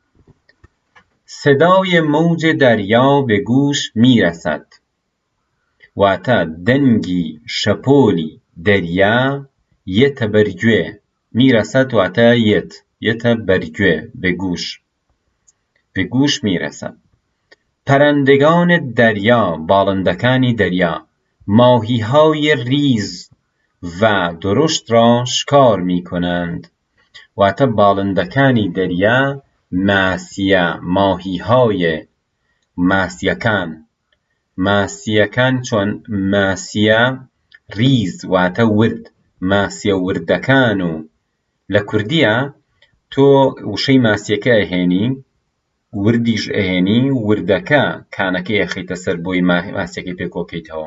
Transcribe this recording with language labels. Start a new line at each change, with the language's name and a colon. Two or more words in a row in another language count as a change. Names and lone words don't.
Persian: صدای موج دریا به گوش میرسد
Central Kurdish: واتە دەنگی شەپۆلی دەریا یەتە بەرگوێ. میرسد واتە یەتە بەرگوێ،
Persian: به گوش میرسد. پەرەندگان دەریا،
Central Kurdish: باڵندەکانی دەریا،
Persian: ماهیهای ریز و درشت را شکار میکنند
Central Kurdish: واتە باڵندەکانی دەریا ماسیە،
Persian: ماهیهای
Central Kurdish: ماسیەکان چۆن ماسیە ریز واتە ورد، ماسیە وردەکان و لە کوردیە تۆ وشەی ماسیەکە ئەهێنی وردیش ئەهێنی، وردەکە کانەکەی ئەخەیتە سەر بۆی ماسیەکەی پێکۆکەیتەوە.